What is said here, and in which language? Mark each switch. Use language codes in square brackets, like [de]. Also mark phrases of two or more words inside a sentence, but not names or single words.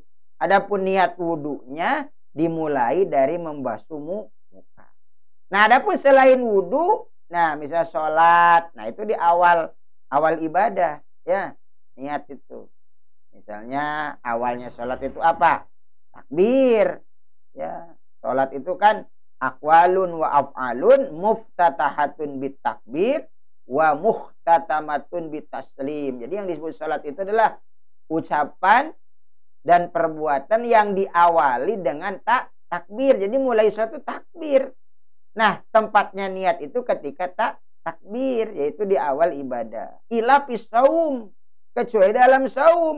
[id] Adapun niat wudunya dimulai dari membasuh muka. Nah, adapun selain wudu, nah misal sholat, nah itu di awal ibadah, ya, niat itu. Misalnya awalnya sholat itu apa? Takbir, ya. Sholat itu kan [ar] أقوال وأفعال مفتتحة بالتكبير ومختتمة بالتسليم. [id] Jadi yang disebut sholat itu adalah ucapan dan perbuatan yang diawali dengan takbir. Jadi mulai suatu takbir. Nah, tempatnya niat itu ketika takbir, yaitu di awal ibadah. [ar] إلا في الصوم, [id] kecuali dalam saum.